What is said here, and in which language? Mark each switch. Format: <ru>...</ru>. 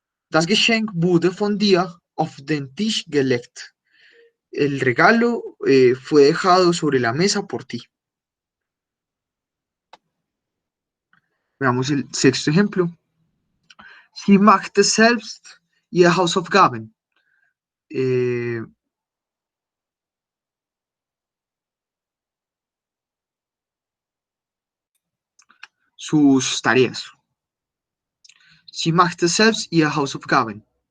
<de>Das Geschenk wurde von dir auf den Tisch gelegt.</de> <es>El regalo fue dejado sobre la mesa por ti. Veamos el sexto ejemplo.</es> <de>Sie machte selbst ihre Hausaufgaben.</de> <es>Sus tareas.</es> <de>Sie machte selbst ihre Hausaufgaben.</de>